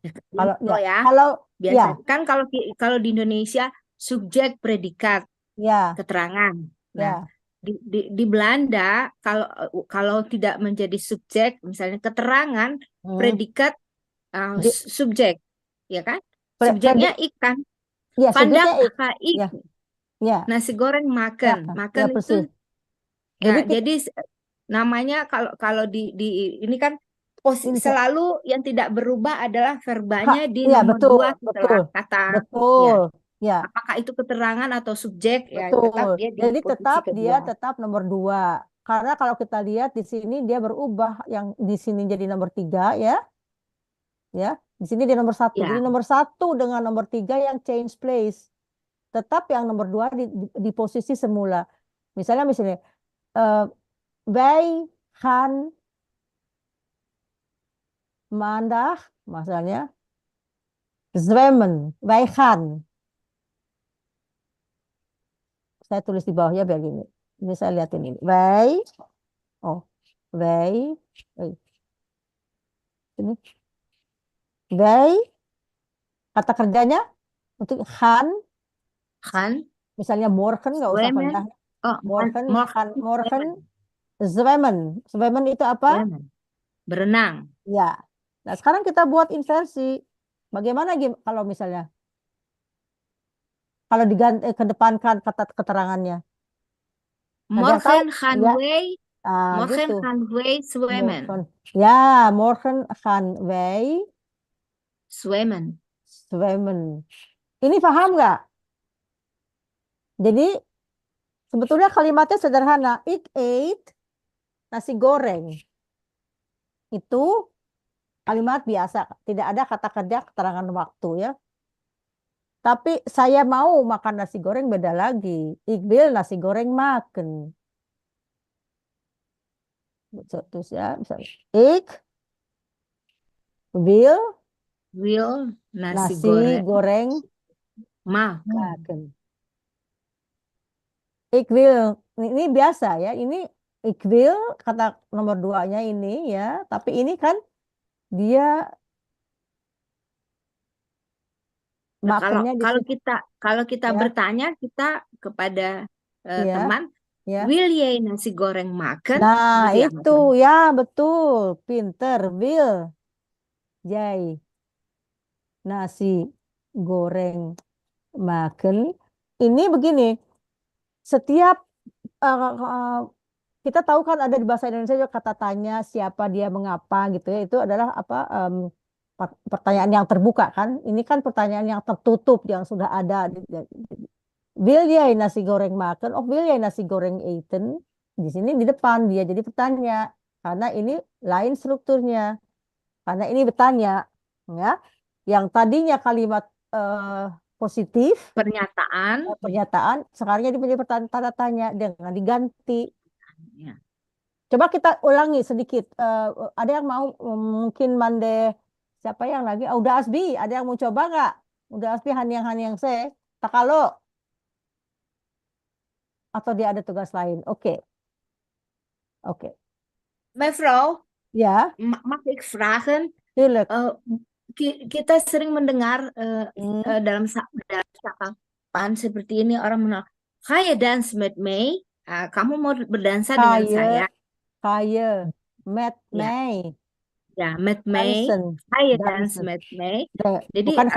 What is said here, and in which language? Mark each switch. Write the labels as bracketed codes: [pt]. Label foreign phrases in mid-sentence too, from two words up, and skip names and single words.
[id] kalau biasa kan kalau di Indonesia subjek predikat keterangan. Nah, di Belanda kalau tidak menjadi subjek, misalnya keterangan predikat subjek, ya kan? Subjeknya ikan. Ya, [nl] Vandaag ga ik [id] nasi goreng makan. Makan itu. Jadi namanya kalau di ini kan selalu yang tidak berubah adalah verbanya di nomor 2 setelah kata. Betul. Ya. Apakah itu keterangan atau subjek? Betul. Ya, tetap Jadi tetap nomor 2. Karena kalau kita lihat di sini dia berubah, yang di sini jadi nomor 3 ya. Ya, di sini dia nomor 1. Jadi nomor 1 dengan nomor 3 yang [en] change place. [id] Tetap yang nomor 2 di posisi semula. Misalnya [nl] wij gaan maandag, [id] misalnya zwemmen. [nl] Wij gaan [id] Saya tulis di bawahnya biar gini. Ini saya liatin ini. Wij. Oh, wij. Ini. Wij. Kata kerjanya untuk gaan. Misalnya morgen nggak usah vandaag. [nl] Morgen. Zwemmen. [id] Zwemmen itu apa? Berenang. Ya. Nah, sekarang kita buat inversi. Bagaimana kalau misalnya kalau kedepankan kata keterangannya? [nl] Morgen gaan [id] ya? [nl] wij. Morgen [id] Gitu. [nl] gaan wij zwemmen. Ya, morgen gaan wij zwemmen. [id] Ini paham nggak? Jadi sebetulnya kalimatnya sederhana. [nl] Ik eet nasi goreng. [id] Itu kalimat biasa, tidak ada kata kerja keterangan waktu ya. Tapi saya mau makan nasi goreng beda lagi. [nl] Ik wil nasi goreng maken. [id] Terus ya, misalnya. [nl] Ik wil nasi goreng maken. Ik wil, [id] ini biasa ya. Ini [nl] ik wil [id] kata nomor 2-nya ini ya. Tapi ini kan dia kalau kita ya. Bertanya kita kepada teman, [nl] wil jij nasi goreng maken? [id] Nah itu ya betul, pinter. [nl] Wil jij nasi goreng maken? [id] Ini begini, setiap kita tahu kan ada di bahasa Indonesia juga kata tanya, siapa, dia, mengapa gitu ya. Itu adalah pertanyaan yang terbuka kan. Ini kan pertanyaan yang tertutup yang sudah ada. [nl] Wil jij nasi goreng maken? Of wil jij nasi goreng eten? [id] Di sini di depan dia jadi bertanya. Karena ini lain strukturnya. Karena ini bertanya. Ya. Yang tadinya kalimat positif. Pernyataan. Sekarang jadi menjadi tanda tanya dengan diganti. Ya. Coba kita ulangi sedikit. Ada yang mau mungkin Mande, siapa yang lagi? Udah Asbi, ada yang mau coba nggak? Udah Asbi yang saya. Takalo. Atau dia ada tugas lain? Oke. [nl] Mevrouw. [id] Ya. [nl] Mag ik vragen? Tuurlijk. [id] Kita sering mendengar dalam sapaan seperti ini orang menolak. [nl] Ga je dans met mij? [id] Kamu mau berdansa dengan saya? [nl] Ga je met mij? Ya, met mij. Ga je dans met mij? [id] Jadi